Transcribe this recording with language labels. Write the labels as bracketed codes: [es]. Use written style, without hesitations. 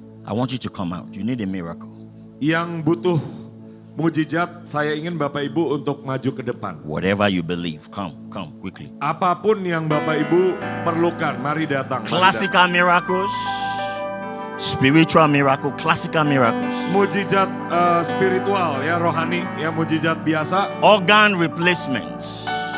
[en] I want you to come out. You need a miracle. [id] Yang butuh mujizat, saya ingin Bapak Ibu untuk maju ke depan. [en] Whatever you believe, come quickly. [id] Apapun yang Bapak Ibu perlukan, mari datang. mari datang. [en] Classical miracles, spiritual miracle, classical miracles, [id] Mujizat spiritual, ya rohani, ya mujizat biasa. [en] organ replacements,